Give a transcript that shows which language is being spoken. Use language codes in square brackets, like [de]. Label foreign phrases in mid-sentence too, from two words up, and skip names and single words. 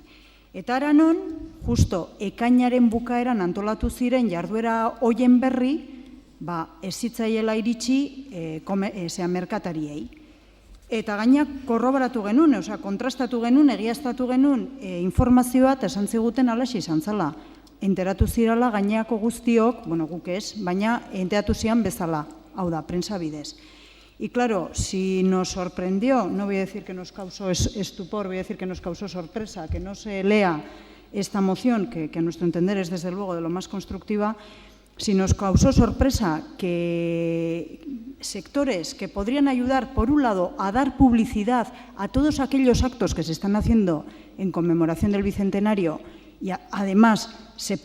[eu] Eta aranon, justo ekainaren bukaeran antolatu ziren jarduera hoien berri, ez zitzaiela iritsi merkatariei. Eta gainak korroboratu genuen, kontrastatu genuen, egiaztatu genuen informazioa eta esan ziguten alaxe izan zela. Enteratu zirala gaineako guztiok, guk ez, baina enteratu zian bezala, hau da, prensa bidez. [es] Y claro, si nos sorprendió, no voy a decir que nos causó estupor, voy a decir que nos causó sorpresa, que no se lea esta moción, que a nuestro entender es desde luego de lo más constructiva, si nos causó sorpresa que sectores que podrían ayudar, por un lado, a dar publicidad a todos aquellos actos que se están haciendo en conmemoración del Bicentenario y además se